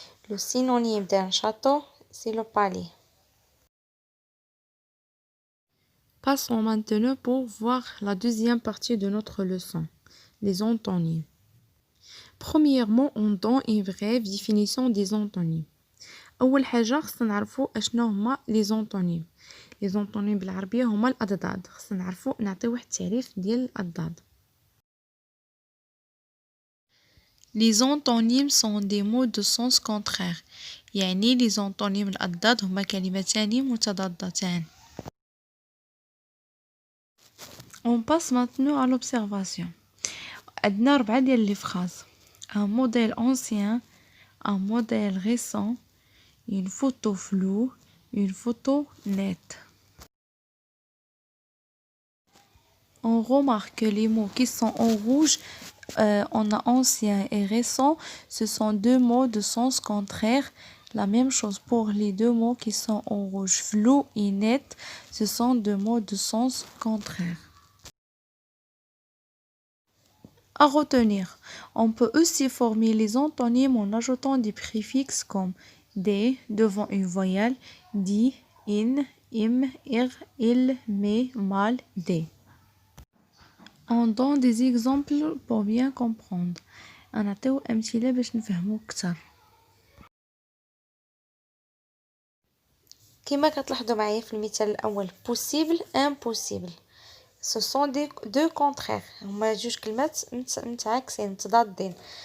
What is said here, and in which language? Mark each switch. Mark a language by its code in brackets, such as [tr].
[fr] Le synonyme d'un château, c'est le palais. Passons maintenant pour voir la deuxième partie de notre leçon, les antonymes. Premièrement, on donne une brève définition des antonymes. [ar] أول حاجة خصنا نعرفو أشنو هما les antonymes. Les antonymes بالعربية هما الأضداد. خصنا نعرفو نعطيو واحد التعريف ديال الأضداد. [fr] Les antonymes sont des mots de sens contraire. [ar] يعني les antonymes الأضداد هما كلمتان متضادتان. [fr] On passe maintenant à l'observation. [ar] عندنا 4 ديال لي فراز. [fr] Un modèle ancien, un modèle récent, une photo floue, une photo nette. On remarque que les mots qui sont en rouge, on a ancien et récent, ce sont deux mots de sens contraire. La même chose pour les deux mots qui sont en rouge, flou et net, ce sont deux mots de sens contraire. À retenir, on peut aussi former les antonymes en ajoutant des préfixes comme des devant une voyelle, di, in, im, ir, il, me, mal, des. On donne des exemples pour bien comprendre. [ar] نعطيو أمثلة باش نفهمو أكثر. كما كتلاحظوا معايا في المثال الاول [fr] possible impossible ce sont deux contraires [ar] هما جوج كلمات متعاكسين متضادين.